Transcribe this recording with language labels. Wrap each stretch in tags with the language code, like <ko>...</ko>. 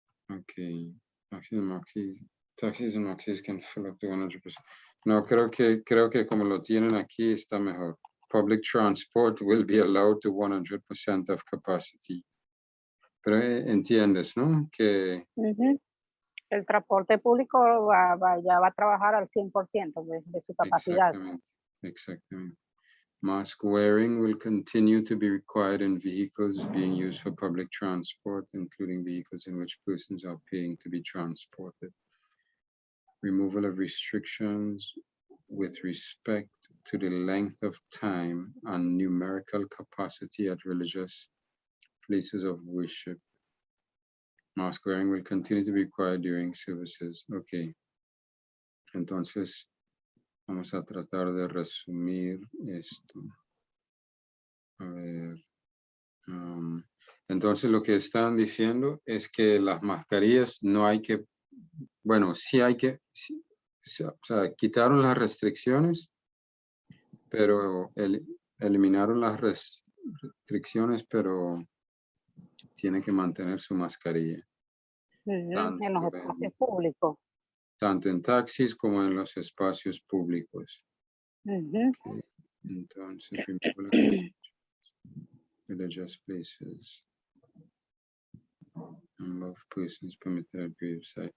<en>Okay, taxis and maxis can fill up to 100%.</en> <es>No, creo que como lo tienen aquí está mejor.</es> <en>Public transport will be allowed to 100% of capacity.</en> <es>Pero entiendes, ¿no? Que el transporte público ya va a trabajar al 100% de su capacidad. Exactamente.</es> <en>Mask wearing will continue to be required in vehicles being used for public transport, including vehicles in which persons are paying to be transported. Removal of restrictions with respect to the length of time and numerical capacity at religious places of worship. Mask wearing will continue to be required during services. Okay.</en> <es>Entonces, vamos a tratar de resumir esto. A ver. Entonces, lo que están diciendo es que las mascarillas no hay que, bueno, sí hay que, o sea, quitaron las restricciones, pero eliminaron las restricciones, pero tiene que mantener su mascarilla. En los espacios públicos. Tanto en taxis como en los espacios públicos.</es> <en>Okay.</en> <es>Entonces,</es> <en>religious places and of persons permitted at graveside.</en>